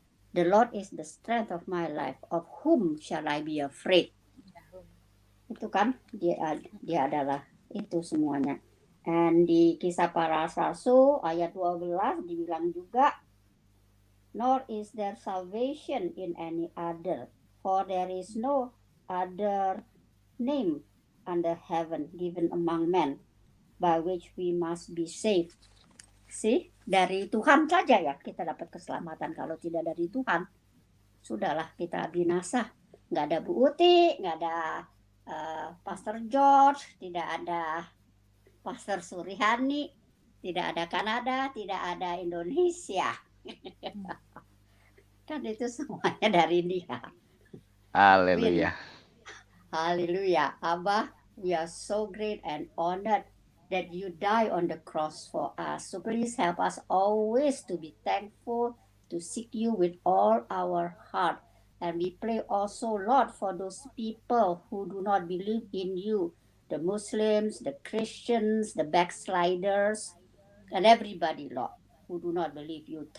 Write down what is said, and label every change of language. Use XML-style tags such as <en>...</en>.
<en>The Lord is the strength of my life, of whom shall I be afraid?</en> <id>Itu kan dia adalah itu semuanya. Dan di Kisah Para Rasul ayat 12 dibilang juga,</id> <en>nor is there salvation in any other, for there is no other name under heaven given among men by which we must be saved.</en> <id>Dari Tuhan saja ya kita dapat keselamatan. Kalau tidak dari Tuhan, sudahlah kita binasa. Nggak ada Bu Uti, nggak ada Pastor George, tidak ada Pastor Surihani, tidak ada Kanada, tidak ada Indonesia. Kan itu semuanya dari Dia. Haleluya. Haleluya.</id> <en>Abah, we are so great and honored that you die on the cross for us. So please help us always to be thankful, to seek you with all our heart. And we pray also, Lord, for those people who do not believe in you, the Muslims, the Christians, the backsliders, and everybody, Lord, who do not believe you.</en>